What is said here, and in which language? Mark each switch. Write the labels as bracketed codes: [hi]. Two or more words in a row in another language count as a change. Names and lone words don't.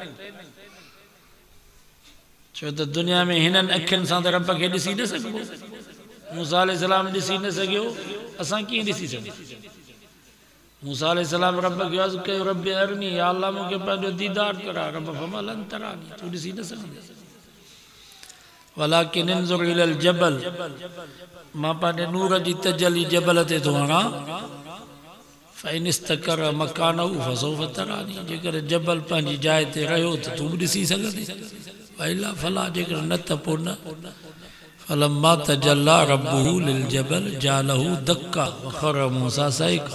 [sd] छो त दुनिया में हिननि अखियुनि सां त रब खे ॾिसी न सघिबो। मूसा अलैहिस्सलाम ॾिसी न सघियो, असां कीअं ॾिसी सघूं? मूसा अलैहिस्सलाम रब खे अर्ज़ु कयो [ar] رب أرني, [sd] या अल्लाह मूंखे पंहिंजो दीदार करा। रब फरमायो [ar] لن تراني, [sd] तूं ॾिसी न सघंदे। [ar] ولكن انظر إلى الجبل, [sd] मां पंहिंजे नूर जी तजली जबल ते थो हणां। [ar] فإن استقر مكانه فسوف تراني, [sd] जेकर जबल पंहिंजी जाइ ते रहियो त तूं बि ॾिसी सघंदे। [ar] وإلا فلا, [sd] जेकर न त पोइ न। [ar] فلما تجلى ربه للجبل جعله دكا وخر موسى صعقا.